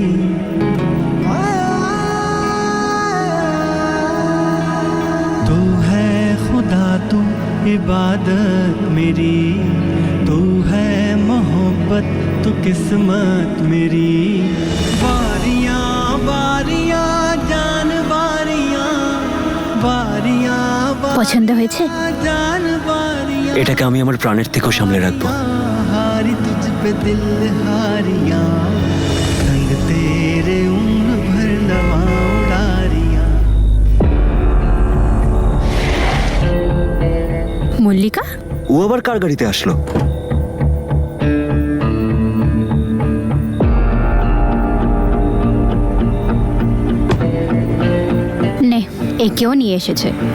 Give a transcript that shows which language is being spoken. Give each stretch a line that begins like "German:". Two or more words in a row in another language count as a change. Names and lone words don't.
Hindi: तू है खुदा तू इबादत मेरी तू है मोहब्बत तू किस्मत मेरी बारियां बारियां जान बारियां बारियां
Bangla: পছন্দ হয়েছে?
Hindi: जान बारियां
Bangla: এটাকে আমি আমার প্রাণের থেকেও সামলে রাখবো।
Hindi: हारी तुझ पे दिल हारियां रंग तेरे उम्र भर नवा उड़ारियां
Bangla: মল্লিকা? ও আবার কার গাড়িতে আসলো? নে, একেও নিয়ে এসেছে।